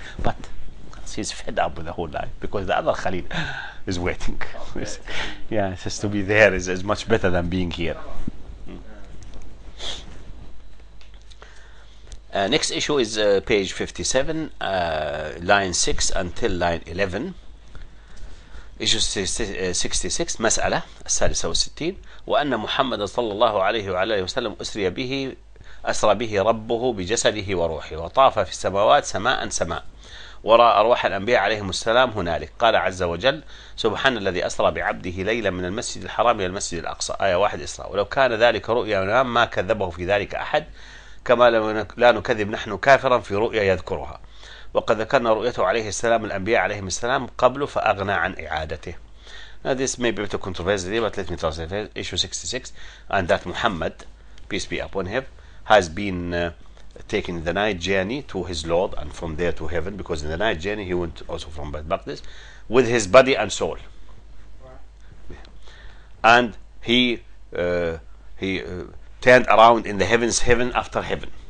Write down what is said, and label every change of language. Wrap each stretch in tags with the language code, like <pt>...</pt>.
<en>But he's fed up with the whole life because the other Khalil is waiting. Yeah, just to be there is much better than being here. Next issue is page 57, line 6 until line 11. issue 66</en> <ar>مسألة السادسة والستين. وأن محمد صلى الله عليه وعلى آله وسلم أسرى به ربه بجسده وروحه وطاف في السماوات سماء سماء ورأى أرواح الأنبياء عليهم السلام هنالك. قال عز وجل: سبحان الذي أسرى بعبده ليلا من المسجد الحرام إلى المسجد الأقصى. آية 1 إسراء. ولو كان ذلك رؤيا منام ما كذبه في ذلك أحد، كما لا نكذب نحن كافرا في رؤيا يذكرها. وقد ذكرنا رؤيته عليه السلام الأنبياء عليهم السلام قبل فأغنى عن إعادته.</ar> <en>Now this may be a bit controversial, but let me translate issue 66. And that Muhammad, peace be upon him, has been taken the night journey to his Lord and from there to heaven, because in the night journey he went also from Beit Maqdis with his body and soul. And he turned around in the heavens, heaven after heaven.</en>